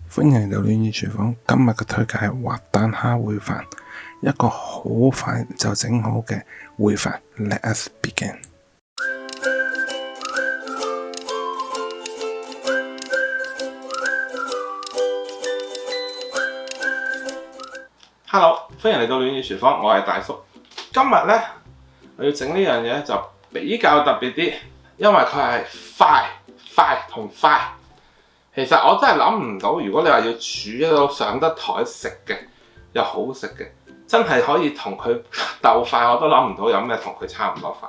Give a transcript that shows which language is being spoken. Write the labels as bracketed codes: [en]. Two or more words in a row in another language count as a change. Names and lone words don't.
[yue] 歡迎嚟到戀意廚房。今日嘅推介係滑蛋蝦燴飯，一個好快就整好嘅燴飯。 [en] Let us begin。 Hello， [yue] 歡迎嚟到戀意廚房，我係大叔。今日呢，我要整呢樣嘢就比較特別啲，因為佢係快同快。其實我真係諗唔到，如果你話要煮一道上得台食嘅又好食嘅，真係可以同佢鬥快，我都諗唔到有咩同佢差唔多快。